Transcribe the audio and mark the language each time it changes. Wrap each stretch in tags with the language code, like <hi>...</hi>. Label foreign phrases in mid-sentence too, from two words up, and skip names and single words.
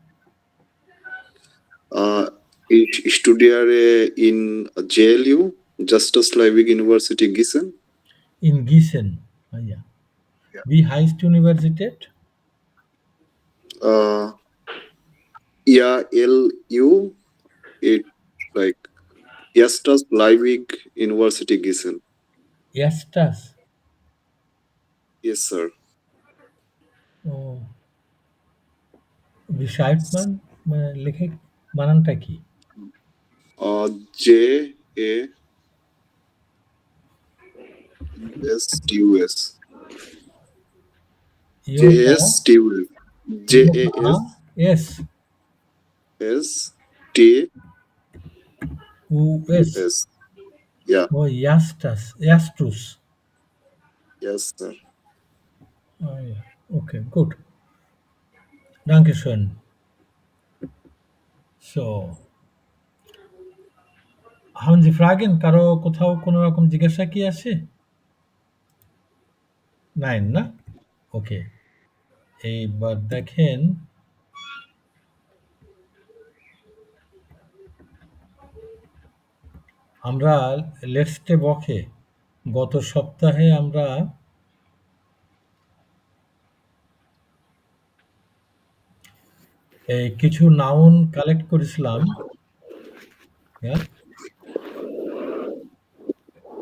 <de>Ich studiere in JLU, Justus Liebig University, Gießen. In Gießen. Ah, ja. Wie heißt die Universität? Ja,</de> <en>LU, it like Justus Liebig University, Gießen. Justus. Yes, sir.</en> <de>Oh. Wie schreibt man?</de> <bn>লিখে বানানটা কি?</bn> <de>JASTUS. JASTUS. JASTUS.</de> <en>Yeah.</en> <de>Oh, Justus.</de> <en>Yes, sir.</en> <de>Oh, ja. Okay, gut. Dankeschön. So. Haben Sie Fragen?</de> <bn>কারো কোথাও কোনো রকম জিজ্ঞাসা কি আছে? Nein, না? ওকে। এইবার দেখেন, আমরা</bn> <en>let's stay</en> <bn>বকে গত সপ্তাহে আমরা কিছু</bn> <en>noun collect</en> <bn>করেছিলাম।</bn>